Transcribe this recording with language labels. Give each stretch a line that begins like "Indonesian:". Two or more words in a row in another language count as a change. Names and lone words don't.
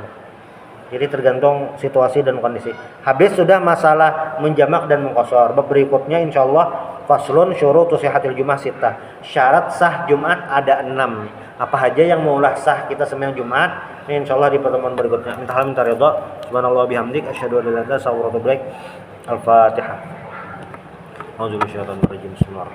Banjar: Jadi tergantung situasi dan kondisi. Habis sudah masalah menjamak dan mengqashar. Bab berikutnya
Arabic: إن شاء الله فصل شروط صحة الجمعة ستة.
Banjar: Syarat sah Jumat ada 6. Apa aja yang maulah sah kita sembahyang Jumat? Ini insyaallah di pertemuan berikutnya. Minta ridha.
Arabic: سبحان الله بحمدك أشهد أن لا إله إلا أنت أستغفرك وأتوب إليك.
Banjar: Al-Fatihah.
Arabic: أعوذ بالله من الشيطان الرجيم. بسم الله الرحمن الرحيم.